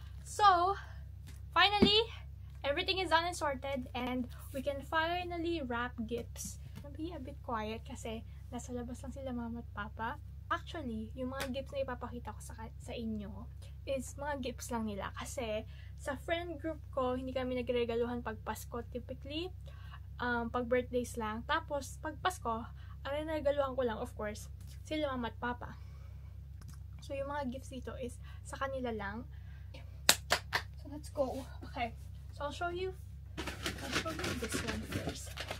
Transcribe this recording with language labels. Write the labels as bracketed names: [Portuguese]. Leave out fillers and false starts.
[English] So, finally, everything is done and sorted, and we can finally wrap gifts. I'll be a bit quiet [Filipino] kasi nasa labas lang sila mama at papa. Actually, yung mga gifts na ipapakita ko sa inyo is mga gifts lang nila. Kasi sa friend group ko, hindi kami nagregaluhan pag Pasko typically. Pag birthdays lang. Tapos, pag Pasko, ang regaluhan ko lang, of course, sila mama at papa. So, yung mga gifts dito is sa kanila lang. [English] So, let's go. Okay. So, I'll show you this one first.